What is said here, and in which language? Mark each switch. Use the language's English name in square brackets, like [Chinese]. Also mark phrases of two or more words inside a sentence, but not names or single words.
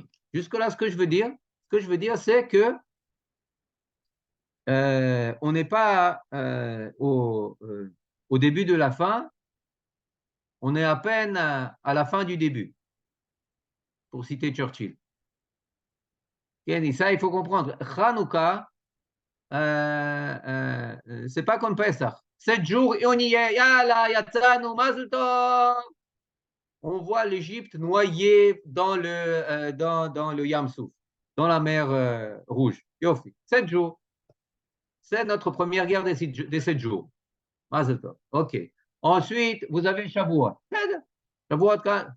[French] Jusque-là, ce que je veux dire, c'est que on n'est pas au début de la fin, on est à peine à la fin du début, pour citer Churchill. Et ça, il faut comprendre. Hanouka, c'est pas comme Pesach. 7 jours et on y est. [Hebrew] יאללה, יצאנו, מזל טוב. [French] On voit l'Égypte noyée dans le Yam Souf, dans la mer Rouge. Yofi. 7 jours. C'est notre première guerre des 7 jours. [Hebrew] מזל טוב. OK. [French] Ensuite, vous avez Shavuot.